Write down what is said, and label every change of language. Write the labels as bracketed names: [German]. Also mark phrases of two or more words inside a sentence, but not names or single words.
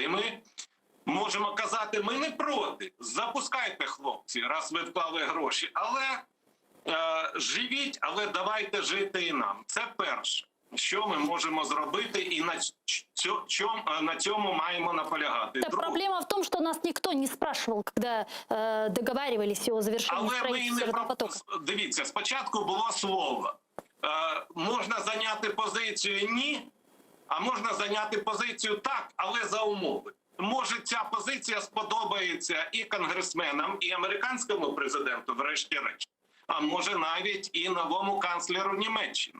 [Ukrainian] І ми можемо казати, ми не проти. Запускайте, хлопці, раз ви вклали гроші. Але живіть, але давайте жити і нам. Це перше, що ми можемо зробити і на цьому маємо наполягати. [Russian] Проблема в том, что нас никто не спрашивал, когда договаривались о завершении строительства этого потока. [Ukrainian] Дивіться, спочатку було слово. Можна зайняти позицію «ні», а можна зайняти позицію «так», але за умови. Може, ця позиція сподобається і конгресменам, і американському президенту, врешті-решт, а може навіть і новому канцлеру Німеччини.